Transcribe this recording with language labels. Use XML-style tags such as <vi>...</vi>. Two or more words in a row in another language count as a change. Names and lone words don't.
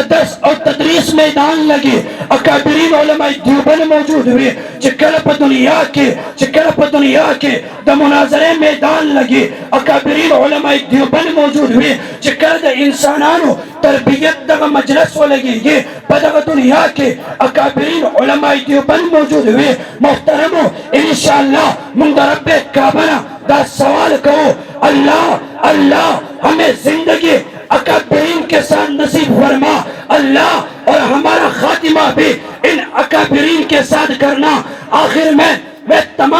<ps>درس او تدریس میدان لګي اکابرین علماء دیوبند موجود وي چې کله په دنیا کې د مناظرې میدان لګي اکابرین علماء دیوبند موجود وي چې کله د انسانانو تربیت دغه مجلس ولګيږي په دغه دنیا کې اکابرین علماء دیوبند موجود وي محترمو انشاءالله مونږ د رب کعبه نه دا سوال کرو</ps> <ur>اللہ ہمیں زندگی اکابرین کے ساتھ نصیب فرما اللہ اور ہمارا خاتمہ بھی ان اکابرین کے ساتھ کرنا آخر میں تمام</ur>